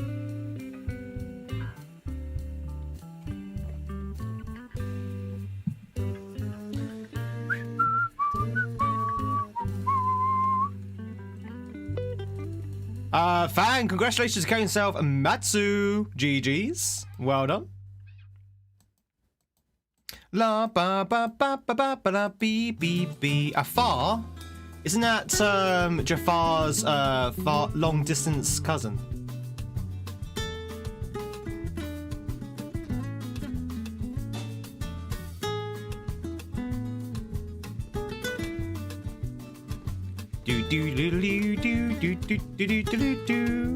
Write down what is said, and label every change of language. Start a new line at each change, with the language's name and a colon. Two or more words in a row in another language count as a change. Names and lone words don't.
English: Fan, congratulations to Kane himself and Matsu. GG's. Well done. La ba ba ba ba ba ba la bee bee bee. Afar? Isn't that Jafar's long distance cousin? Do do do do do do do do do do.